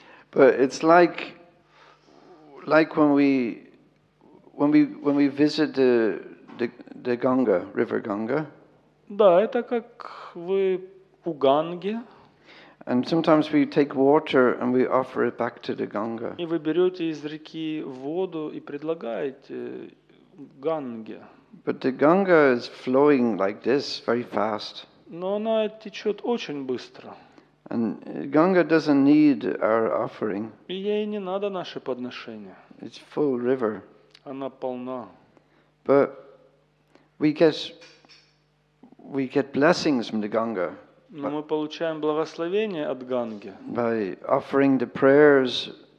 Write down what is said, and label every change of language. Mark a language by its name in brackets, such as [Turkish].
[English] But it's like when we visit the Ganga, River Ganga. [Russian] Да, это как вы у Ганги, [English] And sometimes we take water and we offer it back to the Ganga. [Russian] и вы берете из реки воду и предлагаете Ганге. [English] But the Ganga is flowing like this very fast. [Russian] Но она течет очень быстро. [English] And Ganga doesn't need our offering. [Russian] И ей не надо наше подношение. [English] It's full river. [Russian] Она полна. [English] But we get blessings from the Ganga [Russian] Но мы получаем благословение от Ганги, [English] by offering the prayers,